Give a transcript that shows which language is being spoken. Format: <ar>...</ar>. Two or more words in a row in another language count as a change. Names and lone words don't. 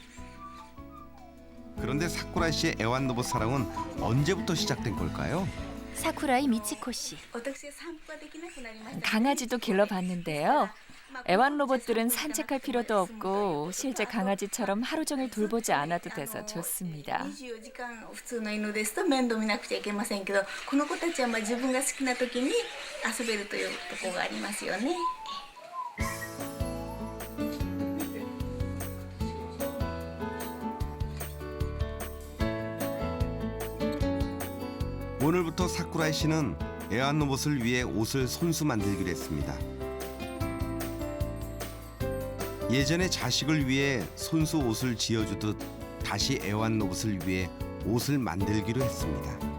<ko>그런데 사쿠라이 씨의 애완 로봇 사랑은 언제부터 시작된 걸까요? 사쿠라이 미치코 씨. 강아지도 길러봤는데요. 애완 로봇들은 산책할 필요도 없고 실제 강아지처럼 하루 종일 돌보지 않아도 돼서 좋습니다.</ko> <ja>24 時間普通の犬ですと面倒見なくちゃいけませんけど、この子たちは自分が好きな時に遊べるというところがありますよね。</ja> <ko>오늘부터 사쿠라이 씨는 애완 로봇을 위해 옷을 손수 만들기로 했습니다. 예전에 자식을 위해 손수 옷을 지어주듯 다시 애완 로봇을 위해 옷을 만들기로 했습니다.</ko>